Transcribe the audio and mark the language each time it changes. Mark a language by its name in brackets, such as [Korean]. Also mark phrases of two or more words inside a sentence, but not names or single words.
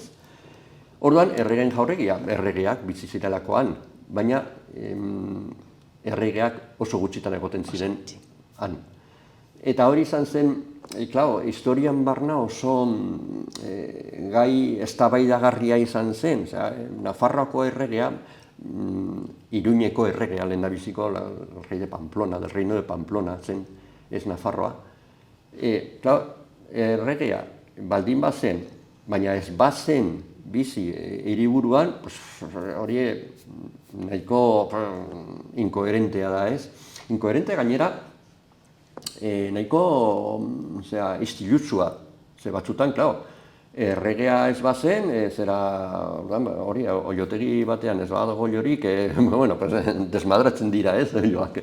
[Basque] Orduan, Erregen Jauregia, erregeak bizi zirelakoan, baina erregeak oso gutxitan egoten ziren han. Eta hori izan zen, historian barna oso gai eztabaidagarria izan zen. Nafarroako erregea, Iruñeko erregea lehendabiziko, [Spanish] el rey de Pamplona, del reino de Pamplona [Basque] zen, ez Nafarroa. Erregea baldin bazen, baina ez bazen bizi hiriburuan, hori nahiko inkoherentea da, ez? Inkoherentea gainera, nahiko istilutsua, ze batzutan, erregea ez bazen, hori, oiotegi batean ez badago jorik, desmadratzen dira, ez, oioak.